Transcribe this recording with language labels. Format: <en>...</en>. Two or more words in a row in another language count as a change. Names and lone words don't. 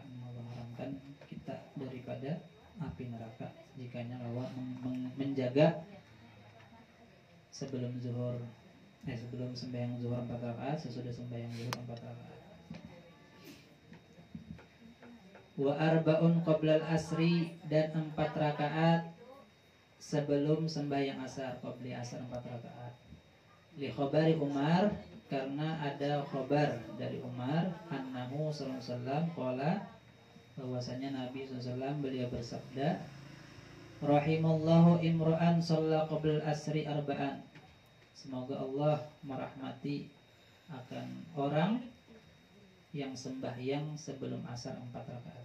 <id>Allah haramkan kita daripada api neraka jika Allah menjaga sebelum sembahyang zuhur 4 rakaat, sesudah sembahyang zuhur 4 rakaat.</id> <ar>وأربع قبل العصر,</ar> <id>dan 4 rakaat sebelum sembahyang asar, qobli asar 4 rakaat.</id> <ar>لخبر عمر,</ar> <id>karena ada khabar dari Umar,</id> <ar>أنه صلى الله عليه وسلم قال,</ar> <id>bahwasanya Nabi SAW beliau bersabda,</id> <ar>رحم الله امرأ صلى قبل العصر أربعا.</ar> <id>Semoga Allah merahmati akan orang yang sembahyang sebelum asar 4 rakaat.</id>